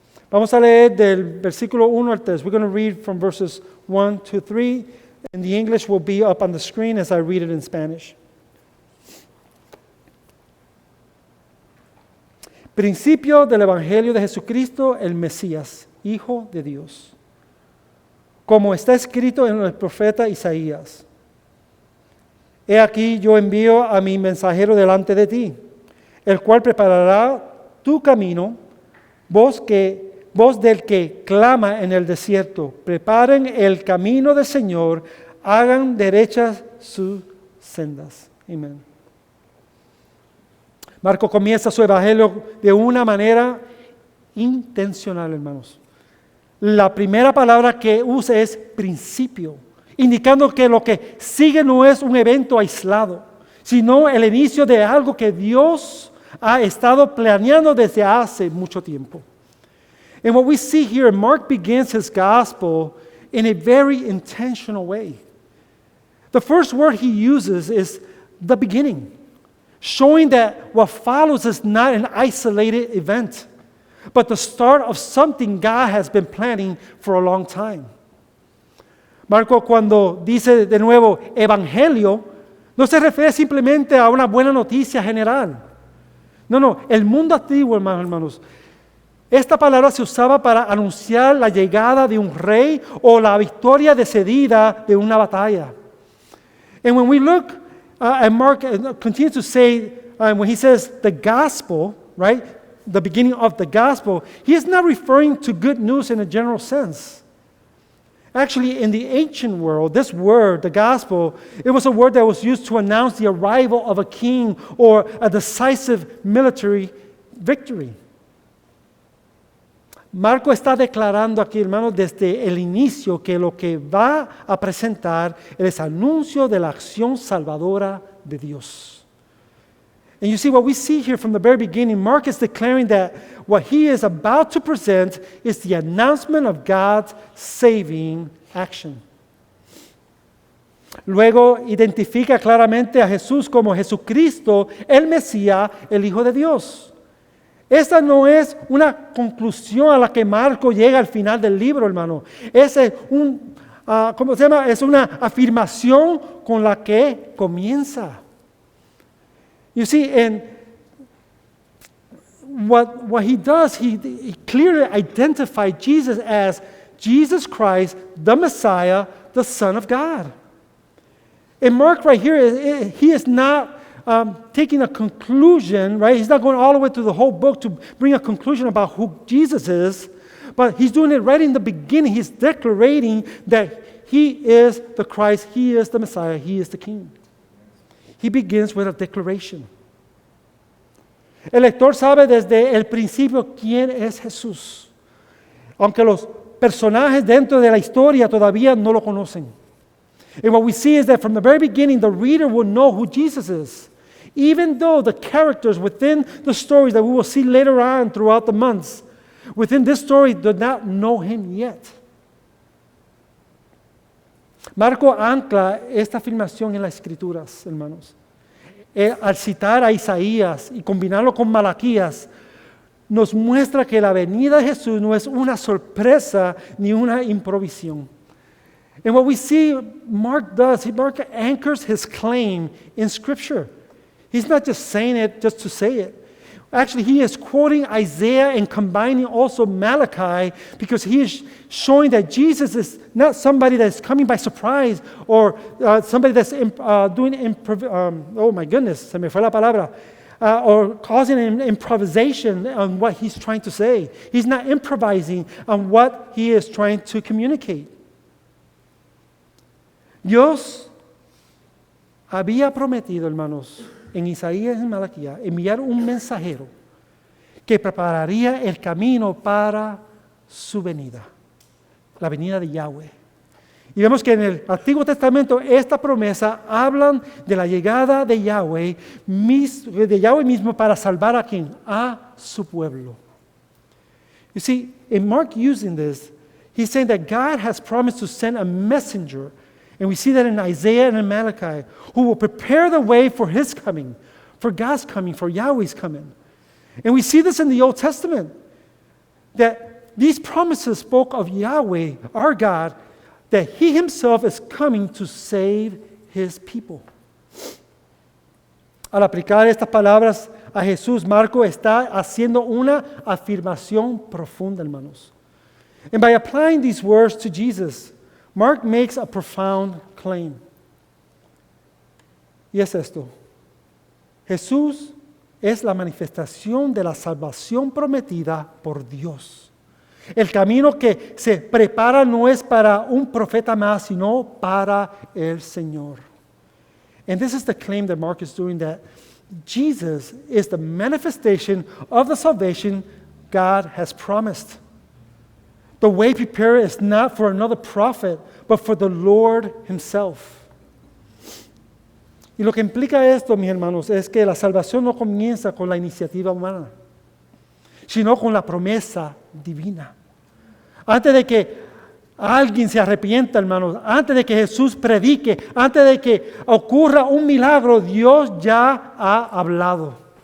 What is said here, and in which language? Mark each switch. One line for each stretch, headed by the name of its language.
Spanish: Vamos a leer del versículo 1 al 3.
English: We're going to read from verses 1 to 3, and the English will be up on the screen as I read it in Spanish.
Spanish: Principio del Evangelio de Jesucristo, el Mesías, Hijo de Dios. Como está escrito en el profeta Isaías. He aquí yo envío a mi mensajero delante de ti, el cual preparará tu camino, voz del que clama en el desierto. Preparen el camino del Señor, hagan derechas sus sendas. Amén. Marcos comienza su evangelio de una manera intencional, hermanos. La primera palabra que usa es principio, indicando que lo que sigue no es un evento aislado, sino el inicio de algo que Dios ha estado planeando desde hace mucho tiempo.
English: And what we see here, Mark begins his gospel in a very intentional way. The first word he uses is the beginning, showing that what follows is not an isolated event, but the start of something God has been planning for a long time.
Spanish: Marco, cuando dice de nuevo evangelio, no se refiere simplemente a una buena noticia general. No, el mundo antiguo, hermanos, esta palabra se usaba para anunciar la llegada de un rey o la victoria decidida de una batalla.
English: And when we look at Mark, continues to say, when he says the gospel, right, the beginning of the gospel, he is not referring to good news in a general sense. Actually, in the ancient world, this word, the gospel, it was a word that was used to announce the arrival of a king or a decisive military victory.
Spanish: Marco está declarando aquí, hermanos, desde el inicio que lo que va a presentar es anuncio de la acción salvadora de Dios.
English: And you see what we see here from the very beginning, Mark is declaring that what he is about to present is the announcement of God's saving action.
Spanish: Luego identifica claramente a Jesús como Jesucristo, el Mesías, el Hijo de Dios. Esta no es una conclusión a la que Marco llega al final del libro, hermano. Es ¿cómo se llama? Es una afirmación con la que comienza.
English: You see, and what he does, he clearly identified Jesus as Jesus Christ, the Messiah, the Son of God. And Mark right here, he is not taking a conclusion, right? He's not going all the way through the whole book to bring a conclusion about who Jesus is, but he's doing it right in the beginning. He's declaring that he is the Christ, he is the Messiah, he is the King. He begins with a declaration.
Spanish: El lector sabe desde el principio quién es Jesús, aunque los personajes dentro de la historia todavía no lo conocen.
English: And what we see is that from the very beginning, the reader will know who Jesus is, even though the characters within the stories that we will see later on throughout the months, within this story, do not know him yet.
Spanish: Marco ancla esta afirmación en las Escrituras, hermanos. Al citar a Isaías y combinarlo con Malaquías, nos muestra que la venida de Jesús no es una sorpresa ni una improvisación.
English: And what we see Mark does, Mark anchors his claim in Scripture. He's not just saying it just to say it. Actually, he is quoting Isaiah and combining also Malachi because he is showing that Jesus is not somebody that's coming by surprise or somebody that's doing oh my goodness,
Spanish: se me fue la palabra,
English: or causing an improvisation on what he's trying to say. He's not improvising on what he is trying to communicate.
Spanish: Dios había prometido, hermanos, en Isaías y Malaquías, enviar un mensajero que prepararía el camino para su venida, la venida de Yahweh. Y vemos que en el Antiguo Testamento esta promesa hablan de la llegada de Yahweh mismo para salvar a quien, a su pueblo.
English: You see, in Mark using this, he's saying that God has promised to send a messenger. And we see that in Isaiah and in Malachi, who will prepare the way for his coming, for God's coming, for Yahweh's coming. And we see this in the Old Testament, that these promises spoke of Yahweh, our God, that he himself is coming to save his people.
Spanish: Al aplicar estas palabras a Jesús, Marco está haciendo una afirmación profunda, hermanos.
English: And by applying these words to Jesus, Mark makes a profound claim.
Spanish: Y es esto. Jesús es la manifestación de la salvación prometida por Dios. El camino que se prepara no es para un profeta más, sino para el Señor.
English: And this is the claim that Mark is doing, that Jesus is the manifestation of the salvation God has promised. The way prepared is not for another prophet, but for the Lord himself.
Spanish: Y lo que implica esto, mis hermanos, es que la salvación no comienza con la iniciativa humana, sino con la promesa divina. Antes de que alguien se arrepienta, hermanos, antes de que Jesús predique, antes de que ocurra un milagro, Dios ya ha hablado.